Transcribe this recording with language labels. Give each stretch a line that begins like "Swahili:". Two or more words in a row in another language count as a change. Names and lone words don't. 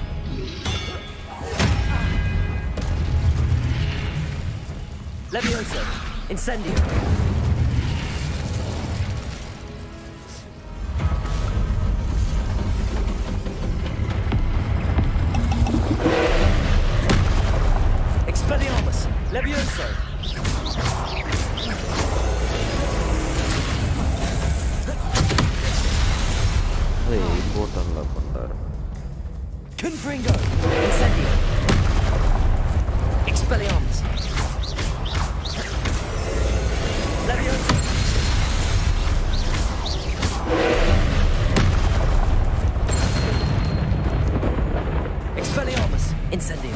English: Levioso! Incendio! Expelliarmus! Levioso!
Malayalam: അത് ഇമ്പോർട്ടൻ്റ് കൊണ്ടാണ്.
English: Confringo! Incendio! Expelliarmus! Levioso! Expelliarmus! Incendio!